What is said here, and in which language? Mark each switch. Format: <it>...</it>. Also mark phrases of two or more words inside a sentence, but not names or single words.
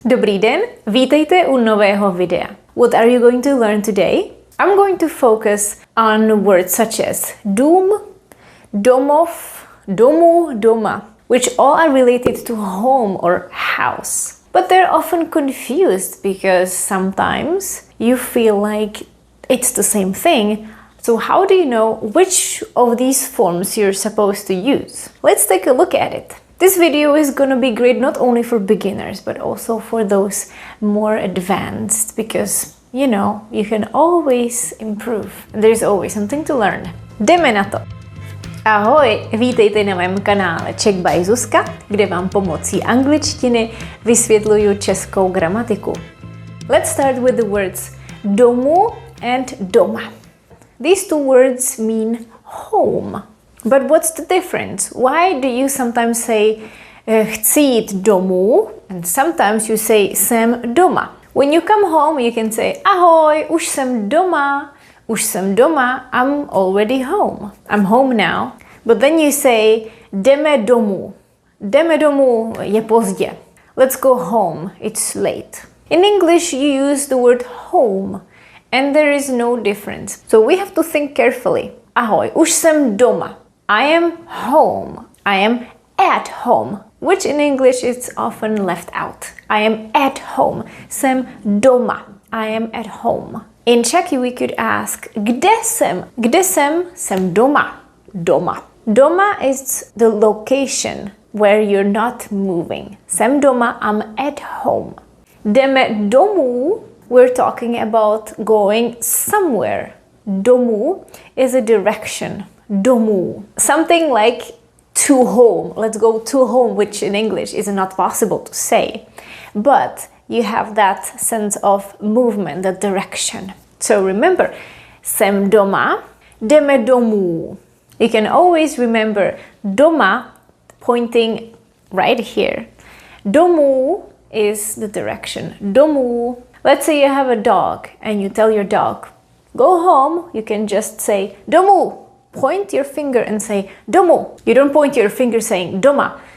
<cs>Dobrý den, vítejte u nového videa.</cs> <en>What are you going to learn today? I'm going to focus on words such as</en> <cs>dům, domov, domů, doma,</cs> <en>which all are related to home or house. But they're often confused because sometimes you feel like it's the same thing. So how do you know which of these forms you're supposed to use? Let's take a look at it. This video is gonna be great not only for beginners, but also for those more advanced, because, you know, you can always improve. There's always something to learn. Jdeme na to!</en> <cs>Ahoj, vítejte na mém kanále Czech by Zuzka, kde vám pomocí angličtiny vysvětluju českou gramatiku.</cs> <en>Let's start with the words domů and doma. These two words mean home. But what's the difference? Why do you sometimes say</en> <cs>chci jít domů</cs> <en>and sometimes you say</en> <cs>jsem doma?</cs> <en>When you come home you can say</en> <cs>ahoj, už jsem doma,</cs> <en>I'm already home. I'm home now. But then you say</en> <cs>jdeme domů. Jdeme domů je pozdě.</cs> <en>Let's go home, it's late. In English you use the word home and there is no difference. So we have to think carefully.</en> <cs>Ahoj, už jsem doma.</cs> <en>I am home. I am at home, which in English is often left out. I am at home.</en> <cs>Jsem doma.</cs> <en>I am at home. In Czech we could ask</en> <cs>kde jsem? Kde jsem? Jsem doma. Doma.</cs> <en>Doma is the location where you're not moving.</en> <cs>Jsem doma,</cs> <en>I'm at home.</en> <cs>Jdeme domů,</cs> <en>we're talking about going somewhere. Domů is a direction. Domů. Something like to home. Let's go to home, which in English is not possible to say. But you have that sense of movement, the direction. So remember,</en> <cs>jsem doma, jdeme domů.</cs> <en>You can always remember doma pointing right here. Domů is the direction. Domů. Let's say you have a dog and you tell your dog, go home. You can just say domů. Point your finger and say domů. You don't point your finger saying doma.</en>